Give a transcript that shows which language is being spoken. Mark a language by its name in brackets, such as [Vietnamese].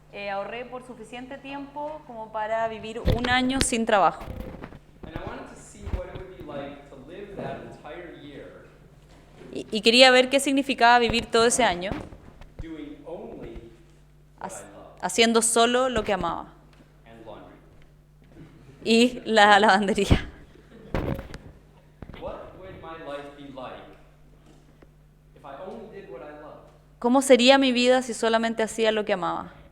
[Spanish] Ahorré por suficiente tiempo como para vivir un año sin trabajo. [English] And I wanted to see what it would be like to live that entire year [Spanish] Y quería ver qué significaba vivir todo ese año [English] doing only what I love [Spanish] haciendo solo lo que amaba. [English] and laundry. [Spanish] Y la lavandería. [English] What would my life be like if I only did what I love [Spanish] ¿Cómo sería mi vida si solamente hacía lo que amaba?